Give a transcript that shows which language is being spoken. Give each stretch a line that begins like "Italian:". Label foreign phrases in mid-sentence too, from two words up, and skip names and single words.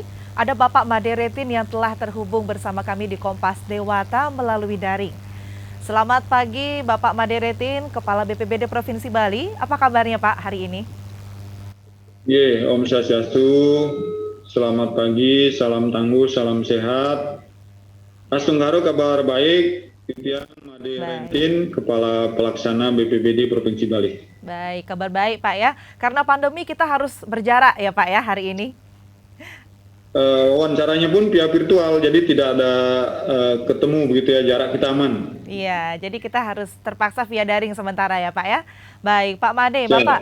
Indonesian: Ada Bapak Maderetin yang telah terhubung bersama kami di Kompas Dewata melalui daring. Selamat pagi Bapak Maderetin, Kepala BPBD Provinsi Bali. Apa kabarnya Pak hari ini?
Balinese: Om Swastiastu,
Indonesian: selamat pagi, salam tangguh, salam sehat. Astunggaro kabar baik, Titian Made Baik. Rentin, Kepala Pelaksana BPBD Provinsi Bali. Baik, kabar baik Pak ya. Karena pandemi kita harus berjarak ya Pak ya hari ini. Wawancaranya pun via virtual, jadi tidak ada ketemu begitu ya, jarak kita aman. Iya, jadi kita harus terpaksa via daring sementara ya Pak ya. Baik, Pak Made, Bapak,